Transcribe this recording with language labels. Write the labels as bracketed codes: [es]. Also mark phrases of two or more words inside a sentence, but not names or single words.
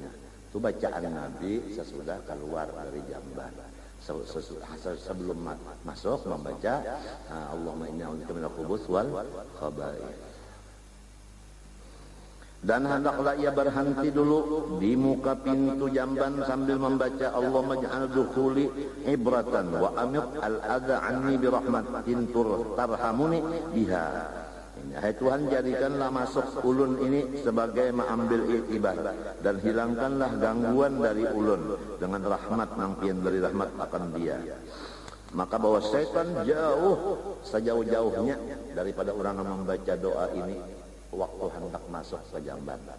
[id] Itu bacaan Nabi sesudah keluar dari jamban. Sebelum masuk membaca [ar] اللهم إني أعوذ بك من الخبث والخبائث. [id] Dan hendaklah ia berhenti dulu di muka pintu jamban sambil membaca [ar] اللهم اجعل دخولي عبرة وأمط الأذى عني برحمة ترحمني بها. [bjn] Hai Tuhan, jadikanlah masuk ulun ini sebagai mengambil iktibar dan hilangkanlah gangguan dari ulun dengan rahmat nampian dari rahmat akan dia. [id] Maka bahwa setan jauh sejauh-jauhnya daripada orang yang membaca doa ini waktu hendak masuk ke jamban.